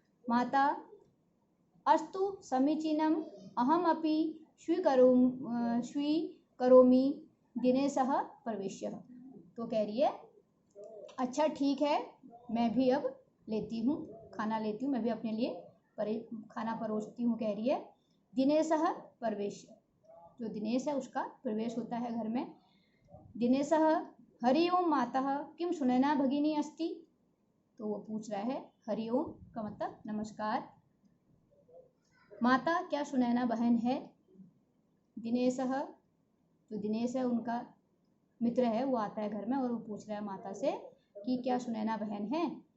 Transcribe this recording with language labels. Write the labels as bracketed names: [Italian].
[Sanskrit] माता, अस्तु समीचीनम अहम अपि स्वीकरोमि दिनेशः प्रवेश्य। [Hindi] तो कह रही है अच्छा ठीक है, मैं भी अब लेती हूँ, खाना लेती हूँ, मैं भी अपने लिए खाना परोसती हूँ। कह रही है [Sanskrit] दिनेशः प्रवेश्य, [Hindi] जो दिनेश है उसका प्रवेश होता है घर में। [Sanskrit] दिनेशः हरि ओम मातः किम सुनैना भगिनी अस्ति। [Hindi] तो वो पूछ रहा है, हरि ओम का मतलब नमस्कार, माता क्या सुनैना बहन है। दिनेशः, जो दिनेश है उनका मित्र है, वो आता है घर में और वो पूछ रहा है माता से कि क्या सुनैना बहन है।